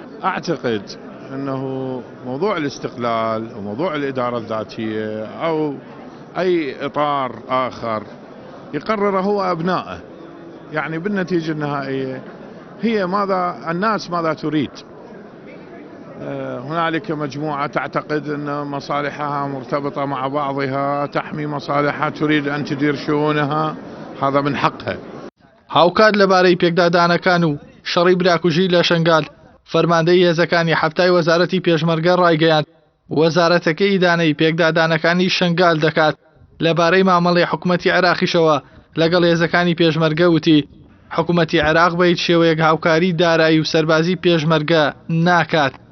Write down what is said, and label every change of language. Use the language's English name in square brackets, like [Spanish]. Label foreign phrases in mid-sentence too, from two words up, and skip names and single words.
[Arabic] أعتقد أنه موضوع الاستقلال وموضوع الإدارة الذاتية أو أي إطار آخر يقرره هو أبنائه، يعني بالنتيجة النهائية هي الناس ماذا تريد. هنالك مجموعة تعتقد أن مصالحها مرتبطة مع بعضها تحمي مصالحها تريد أن تدير شؤونها، هذا من حقها. [Central Kurdish] هاوکات لەبارەی پێکدادانەکان و شەڕی براکوژی لە شنگال فەرماندەی هێزەکانی هەفتای وەزارەتی پێشمەرگە ڕایگەیاند وەزارەتەکەی ئیدانەی پێکدادانەکانی شنگال دەکات لەبارەی مامەڵەی حکوومەتی عێراقیشەوە لەگەڵ هێزەکانی پێشمەرگە وتی حکوومەتی عێراق بە هیچ شێوەیەک هاوکاری دارایی و سەربازی پێشمەرگە ناکات.